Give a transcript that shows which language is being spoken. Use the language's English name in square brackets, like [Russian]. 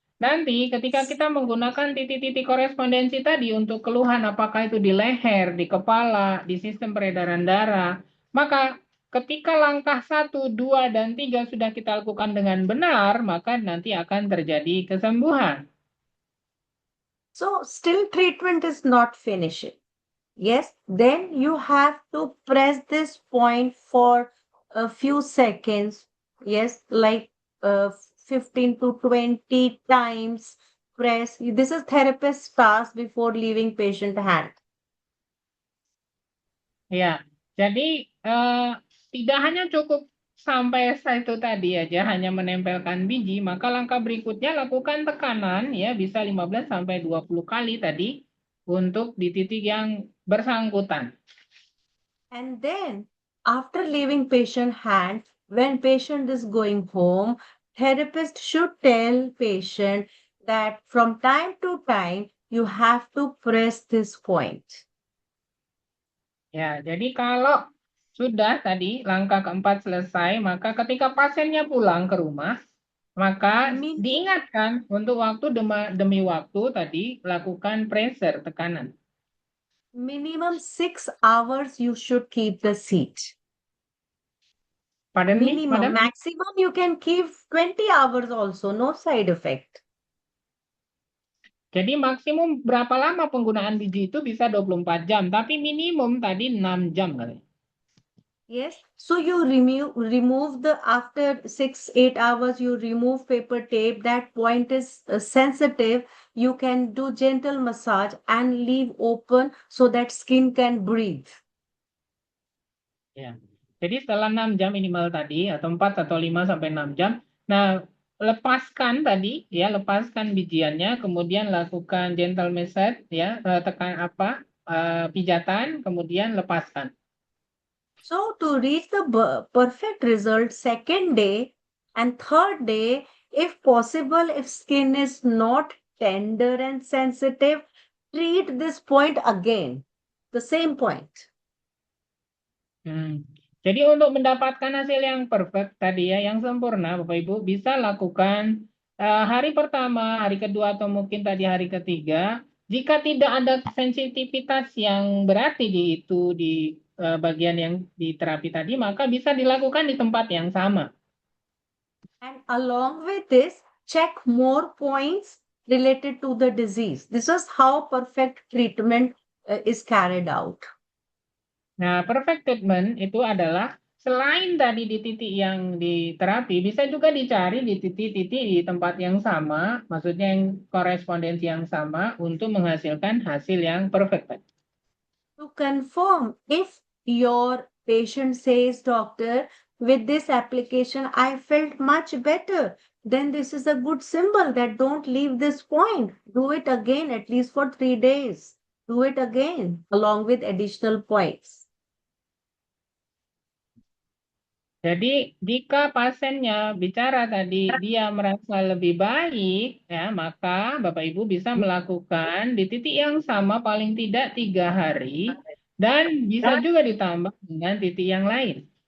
[Indonesian] Nanti ketika kita menggunakan titik-titik korespondensi tadi untuk keluhan apakah itu di leher, di kepala, di sistem peredaran darah, maka ketika langkah 1, 2, dan 3 sudah kita lakukan dengan benar, maka nanti akan terjadi kesembuhan. [English] So still treatment is not finishing. Yes, then you have to press this point for a few seconds. Yes, like 15 to 20 times press. This is therapist's task before leaving patient hand. [Indonesian] Ya, jadi tidak hanya cukup sampai itu tadi aja, hanya menempelkan biji, maka langkah berikutnya lakukan tekanan ya, bisa 15 sampai 20 kali tadi untuk di titik yang bersangkutan. [English] And then after leaving patient hand, when patient is going home, therapist should tell patient that from time to time you have to press this point. [Indonesian] Ya, jadi kalau sudah tadi langkah keempat selesai, maka ketika pasiennya pulang ke rumah, maka diingatkan untuk waktu demi waktu tadi lakukan pressure, tekanan. [English] Minimum 6 hours you should keep the seat. Pardon me, Minimum. madam? Maximum you can keep 20 hours also, no side effect. [Indonesian] Jadi maksimum berapa lama penggunaan biji itu bisa 24 jam, tapi minimum tadi 6 jam kali. [English] Yes, so you remove the after 6-8 hours you remove paper tape. That point is sensitive. You can do gentle massage and leave open so that skin can breathe. [Indonesian] Ya. Jadi setelah 6 jam minimal tadi atau 4 atau 5 sampai 6 jam. Nah, lepaskan tadi ya, lepaskan bijiannya, kemudian lakukan [English] gentle massage [Indonesian] ya, tekan pijatan, kemudian lepaskan. [English] So to reach the perfect result, second day and third day, if possible, if skin is not tender and sensitive, treat this point again, the same point. [Indonesian] Jadi untuk mendapatkan hasil yang perfect tadi ya, yang sempurna, Bapak Ibu bisa lakukan hari pertama, hari kedua, atau mungkin tadi hari ketiga. Jika tidak ada sensitivitas yang berarti di bagian yang di terapi tadi, maka bisa dilakukan di tempat yang sama. [English] And along with this, check more points related to the disease. This is how perfect treatment is carried out. [Indonesian] Nah, perfect treatment itu adalah selain tadi di titik yang diterapi, bisa juga dicari di titik-titik di tempat yang sama, maksudnya yang korespondensi yang sama untuk menghasilkan hasil yang perfect. [English] To confirm if your patient says, doctor, with this application, I felt much better, then this is a good symbol that don't leave this point. Do it again, at least for 3 days. Do it again, along with additional points. [Indonesian] Jadi jika pasiennya bicara tadi dia merasa lebih baik, ya maka Bapak Ibu bisa melakukan di titik yang sama paling tidak 3 hari dan bisa juga ditambah dengan titik yang lain.